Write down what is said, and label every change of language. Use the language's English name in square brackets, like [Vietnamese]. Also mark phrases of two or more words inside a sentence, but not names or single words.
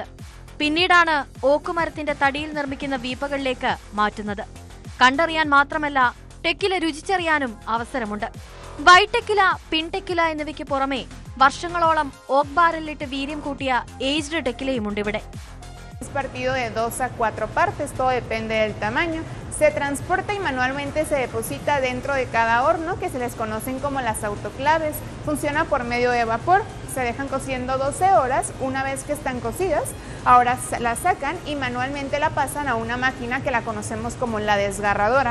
[Malayalam] പിന്നീടാണ് ഓക്കുമരത്തിന്റെ തടിയിൽ നിർമ്മിക്കുന്ന വീപ്പകളിലേക്ക് മാറ്റുന്നത്. കണ്ടറിയാൻ മാത്രമല്ല, ടെക്വില രുചിച്ചറിയാനും അവസരമുണ്ട്. [English] white tequila, [Malayalam] പിൻ ടെക്വില എന്നിവയ്ക്ക് പുറമെ വർഷങ്ങളോളം ഓക്ക് ബാരലിലിട്ട് വീര്യം കൂട്ടിയ ഏജ്ഡ് ടെക്വിലയുമുണ്ട് ഇവിടെ. [Spanish] Es partido de 2 a 4 partes, todo depende del tamaño. Se transporta y manualmente se deposita dentro de cada horno, que se les conocen como las autoclaves. Funciona por medio de vapor. Se dejan cociendo 12 horas. Una vez que están cocidas, ahora la sacan y manualmente la pasan a una máquina que la conocemos como la desgarradora.